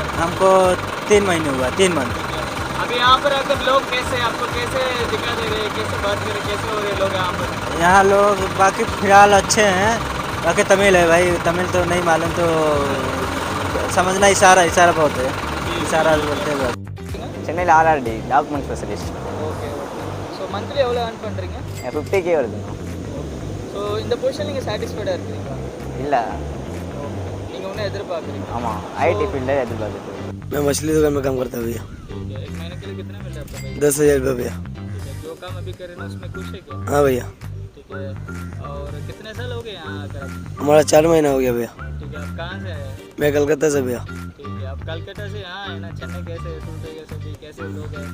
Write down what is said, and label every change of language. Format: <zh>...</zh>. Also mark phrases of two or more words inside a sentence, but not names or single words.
<hi>हमको 3 महीने हुआ, 3 मंथ. अभी यहाँ पर आकर लोग कैसे आपको कैसे दिखा दे रहे हैं, कैसे बात कर रहे, कैसे हो रहे लोग यहाँ पर? यहाँ लोग बाकी फिलहाल अच्छे हैं, बाकी तमिल है भाई, तमिल तो नहीं मालूम तो समझना, इशारा बहुत है, इशारा बोलते हैं.</hi> <en>சென்னையில் RRD document specialist. okay so</en> <ta>மந்த்லி எவ்வளோ earn பண்ணுறீங்க? 50K வருது. ஸோ இந்த பொசிஷன் நீங்கள் சாட்டிஸ்ஃபைடாக இருக்கிறீங்களா? இல்லை. நீங்கள் ஒன்றும் எதிர்பார்க்குறீங்க? ஆமாம்</ta> <en>IT field</en> <ta>எதிர்பார்க்குறது.</ta> <hi>मैं मछली दुकान में काम करता हूँ भैया. एक महीने के लिए कितना मिल रहा है आपको? 10,000 रुपये भैया. ठीक है जो काम अभी कर रहे हैं उसमें खुश है क्या? हाँ भैया. ठीक है और कितने साल हो गए यहाँ आकर? हमारा 4 महीना हो गया भैया. ठीक है आप कहाँ से आए? मैं कलकत्ता से भैया. ठीक है आप कलकत्ता से यहाँ आए ना? चेन्नई कैसे टूटे कैसे लोग हैं?</hi>